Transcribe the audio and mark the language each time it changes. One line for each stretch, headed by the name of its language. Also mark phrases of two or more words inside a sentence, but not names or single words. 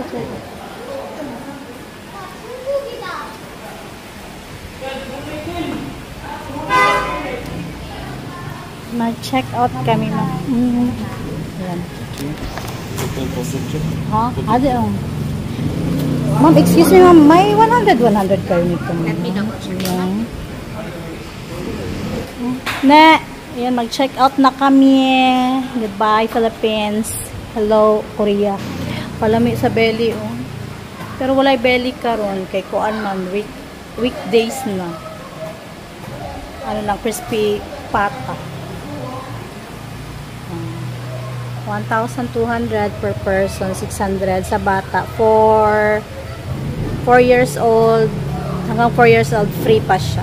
Filipino: Mag-check out kami na. Ayan. Ha? Ade, oh. Ma'am,
English: excuse me,
Filipino: ma'am. May 100 kayo nito, ma'am.
English: Let me double check.
Filipino: Ne, ayan, mag-check out na kami.
English: Goodbye, Philippines. Hello, Korea.
Cebuano: Palami sa belly, oh. Pero walay belly karon kay kuan man,
English: weekdays na.
Filipino: Ano lang, crispy pata.
English: 1,200 per person, 600 sa bata. For 4 years old,
Filipino: hanggang 4 years old,
English: free pa siya.